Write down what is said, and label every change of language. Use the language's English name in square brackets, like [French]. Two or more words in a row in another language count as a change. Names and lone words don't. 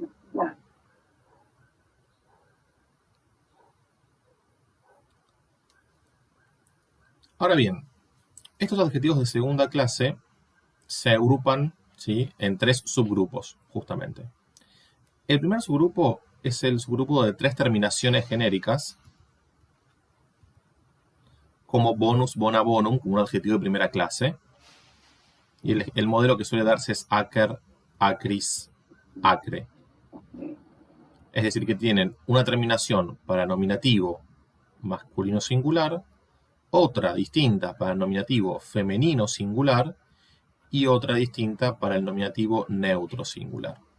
[Spanish] Ahora bien, estos adjetivos de segunda clase se agrupan, ¿sí?, en tres subgrupos, justamente. El primer subgrupo es el subgrupo de tres terminaciones genéricas, como [Latin] bonus, bona, bonum, [Spanish] como un adjetivo de primera clase. Y el modelo que suele darse es [Latin] acer, acris, acre. [Spanish] Es decir, que tienen una terminación para nominativo masculino singular, otra distinta para el nominativo femenino singular y otra distinta para el nominativo neutro singular.